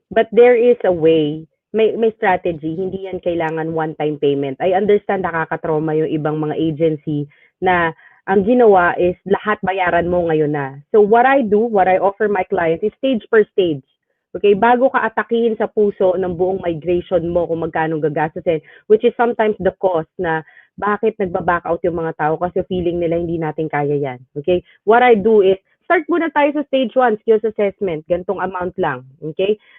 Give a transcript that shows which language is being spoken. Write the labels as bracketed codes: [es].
[en] But there is a way, [tl] may strategy, hindi yan kailangan [en] one-time payment. I understand [tl] nakakatrauma yung ibang mga agency na ang ginawa is lahat bayaran mo ngayon na. [en] So what I do, what I offer my clients is stage per stage. [tl] Okay, bago ka atakihin sa puso ng buong migration mo kung magkano gagastusin, [en] which is sometimes the cost [tl] na bakit nagba-back out yung mga tao kasi feeling nila hindi natin kaya yan. Okay? [en] What I do is, start [tl] muna tayo sa [en] stage 1, skills assessment. [tl] Gantong amount lang. [en] Okay?